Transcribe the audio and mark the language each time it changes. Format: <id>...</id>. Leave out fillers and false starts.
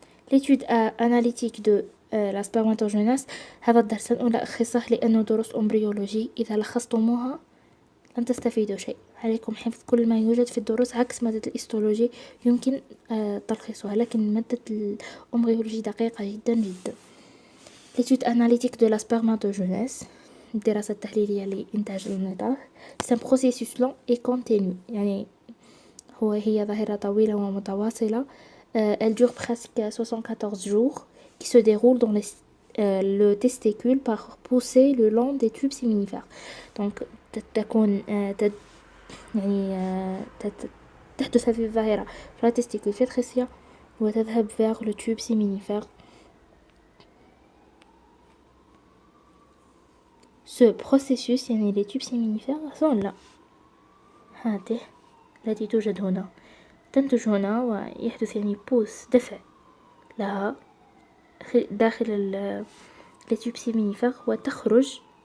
<fr>l'étude analytique de la spermatogenèse.</fr> <ar>هذا الدرس لن ألخصه لأنه دروس أمبريولوجي، إذا لخصتموها لن تستفيدوا شيء. عليكم حفظ كل ما يوجد في الدروس، عكس مادة الهيستولوجي يمكن تلخيصها، لكن مادة الأمبريولوجي دقيقة جدا جدا.</ar> <fr>l'étude analytique de la spermatogenèse،</fr> <ar>الدراسة التحليلية لإنتاج النطاف.</ar> <fr>c'est un processus long et continu،</fr> <ar>يعني هي ظاهرة طويلة ومتواصلة.</ar> <fr>elle dure presque 74 jours, qui se déroule dans le testicule par poussée le long des tubes séminifères.</fr> <ar>donc تكون يعني تحدث هذه الظاهرة في التستيكول في الخصية وتذهب</ar> <fr>vers le tube séminifère. ce processus</fr> <ar>يعني</ar> <fr>les tubes séminifères sont là،</fr> <ar>هذه التي توجد هنا، تنتج هنا ويحدث يعني بوس دفع لها داخل التيوب سيمينيفر وتخرج.</ar>